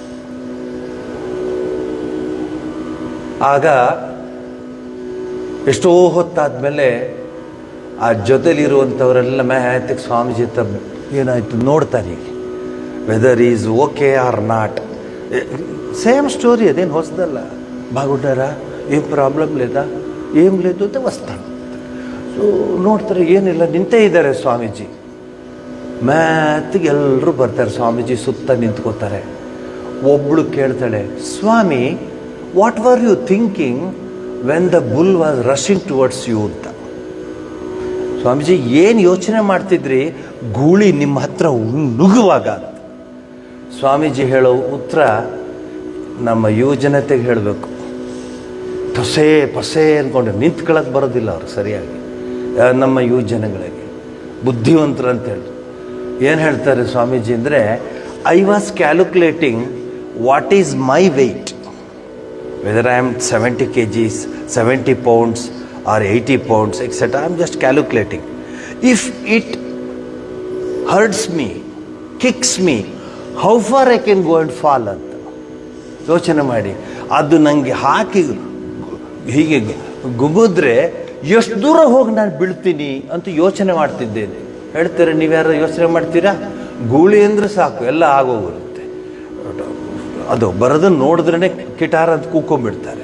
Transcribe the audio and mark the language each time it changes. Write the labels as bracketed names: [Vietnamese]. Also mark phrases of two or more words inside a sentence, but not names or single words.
[Kannada] ಆಗ ಎಷ್ಟೋ ಹೊತ್ತಾದ್ಮೇಲೆ ಆ ಜೊತೆಲಿರುವಂಥವರೆಲ್ಲ ಮ್ಯಾತಿಗೆ ಸ್ವಾಮೀಜಿ ಹತ್ರ ಏನಾಯಿತು ನೋಡ್ತಾರೆ, [English] whether is ok or not. same story, [Kannada] ಅದೇನು ಹೊಸದಲ್ಲ. [Telugu] బాగుంటారా, ఏం ప్రాబ్లం లేదా, ఏం లేదు [Kannada] ಅಂತ ವಸ್ತಾನೆ. ಸೊ ನೋಡ್ತಾರೆ, ಏನಿಲ್ಲ, ನಿಂತೇ ಇದ್ದಾರೆ ಸ್ವಾಮೀಜಿ. ಮ್ಯಾತಿಗೆ ಎಲ್ಲರೂ ಬರ್ತಾರೆ, ಸ್ವಾಮೀಜಿ ಸುತ್ತ ನಿಂತ್ಕೋತಾರೆ. ಒಬ್ಬಳು ಕೇಳ್ತಾಳೆ, ಸ್ವಾಮಿ [English] what were you thinking when the bull was rushing towards you [Kannada] ಅಂತ. ಸ್ವಾಮೀಜಿ ಏನು ಯೋಚನೆ ಮಾಡ್ತಿದ್ರಿ ಗೂಳಿ ನಿಮ್ಮ ಹತ್ರ ನುಗ್ಗುವಾಗ ಅಂತ. ಸ್ವಾಮೀಜಿ ಹೇಳೋ ಉತ್ತರ ನಮ್ಮ ಯುವಜನತೆಗೆ ಹೇಳಬೇಕು. ಪಸೆ ಪಸೆ ಅಂದ್ಕೊಂಡು ನಿಂತ್ಕೊಳ್ಳೋಕೆ ಬರೋದಿಲ್ಲ ಅವ್ರು ಸರಿಯಾಗಿ. ನಮ್ಮ ಯುವಜನಗಳಿಗೆ ಬುದ್ಧಿವಂತರು ಅಂತ ಹೇಳಿ ಏನು ಹೇಳ್ತಾರೆ ಸ್ವಾಮೀಜಿ ಅಂದರೆ, [English] I was calculating what is my weight, whether I am 70 kgs, 70 pounds or 80 pounds, etc. I am just calculating. If it hurts me, kicks me, how far I can go and fall [Kannada] ಅಂತ ಯೋಚನೆ ಮಾಡಿ. ಅದು ನನಗೆ ಹಾಕಿ ಹೀಗೆ ಗುಗಿದ್ರೆ ಎಷ್ಟು ದೂರ ಹೋಗಿ ನಾನು ಬೀಳ್ತೀನಿ ಅಂತ ಯೋಚನೆ ಮಾಡ್ತಿದ್ದೇನೆ. ಹೇಳ್ತಾರೆ, ನೀವ್ಯಾರು ಯೋಚನೆ ಮಾಡ್ತೀರಾ? ಗೂಳಿ ಅಂದರೆ ಸಾಕು, ಎಲ್ಲ ಆಗೋಗಿರುತ್ತೆ. ಅದು ಬರೋದನ್ನು ನೋಡಿದ್ರೇ ಕಿಟಾರ ಅಂತ ಕೂಕೊಂಡ್ಬಿಡ್ತಾರೆ.